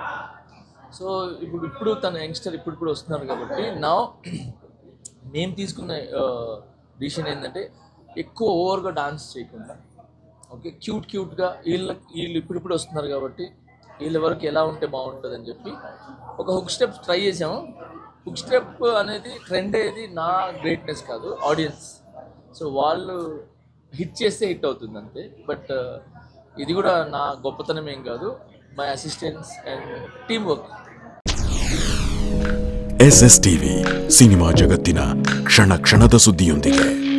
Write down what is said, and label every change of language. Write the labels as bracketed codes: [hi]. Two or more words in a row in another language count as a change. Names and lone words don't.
[te] సో ఇప్పుడు తన యంగ్స్టర్ ఇప్పుడు వస్తున్నారు కాబట్టి నా మేము తీసుకున్న డిసిషన్ ఏంటంటే ఎక్కువ ఓవర్గా డాన్స్ చేయకుండా, ఓకే క్యూట్గా వీళ్ళు ఇప్పుడు వస్తున్నారు కాబట్టి వీళ్ళ వరకు ఎలా ఉంటే బాగుంటుంది అని చెప్పి ఒక [en] hook step try [te] చేసాము. [en] hook step [te] అనేది ట్రెండ్ అయ్యేది నా గ్రేట్నెస్ కాదు, ఆడియన్స్. సో వాళ్ళు హిట్ చేస్తే హిట్ అవుతుంది అంతే. బట్ ఇది కూడా నా గొప్పతనం ఏం కాదు, [en] my assistants and team work. [kn] SSTV ಸಿನಿಮಾ ಜಗತ್ತಿನ ಕ್ಷಣ ಕ್ಷಣದ ಸುದ್ದಿಯೊಂದಿಗೆ